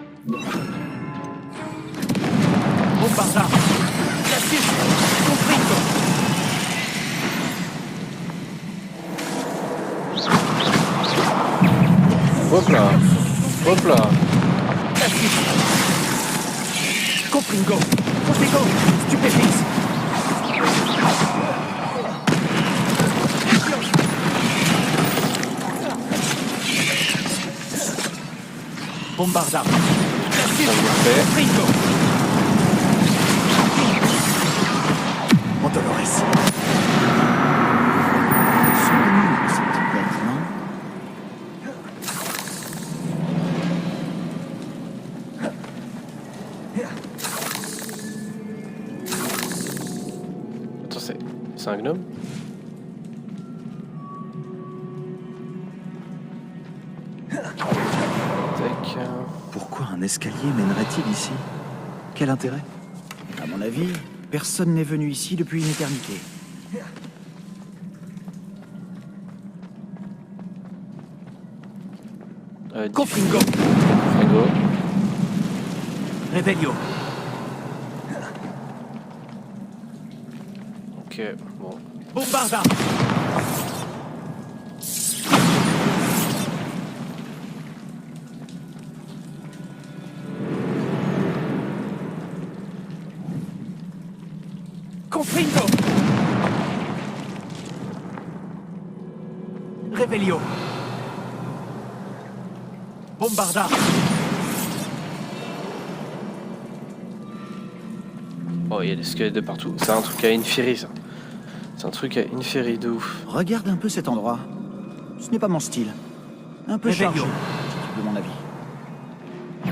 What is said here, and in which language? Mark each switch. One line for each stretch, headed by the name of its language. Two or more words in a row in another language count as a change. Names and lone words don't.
French: Bombarda. Cassius. Confringo. Hop là. Hop là. Cassius. Confringo. Confringo. Stupéfix. Bombarda. Cassius. Ça me fait. Confringo. Montoloris. Souvenir, ces petites bêtes, non? Attends, c'est un gnome? Tac. Pourquoi un escalier mènerait-il ici? Quel intérêt? À mon avis, personne n'est venu ici depuis une éternité. Confringo. Fringo. Revelio. Ok, bon. Bombarda. Confringo. Revelio. Bombarda. Oh, il y a des squelettes de partout. C'est un truc à Inferi, ça. C'est un truc à Inferi de ouf. Regarde un peu cet endroit. Ce n'est pas mon style. Un peu Revelio. chargé, si tu veux mon avis.